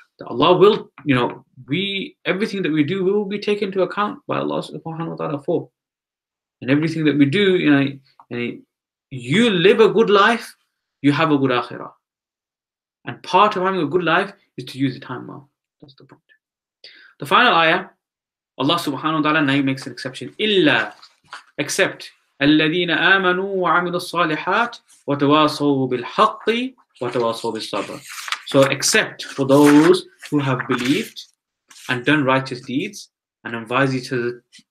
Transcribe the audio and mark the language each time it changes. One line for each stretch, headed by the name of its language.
English: That Allah will, you know, everything that we do will be taken into account by Allah subhanahu wa ta'ala for. And everything that we do, you know, you live a good life, you have a good akhirah. And part of having a good life is to use the time well. That's the point. The final ayah, Allah subhanahu wa ta'ala now makes an exception.
Arabic: Illa,
English: except
Arabic: الذين آمنوا وعملوا الصالحات وتواصوا بالحق وتواصوا بالصبر.
English: So except for those who have believed and done righteous deeds and advised each other.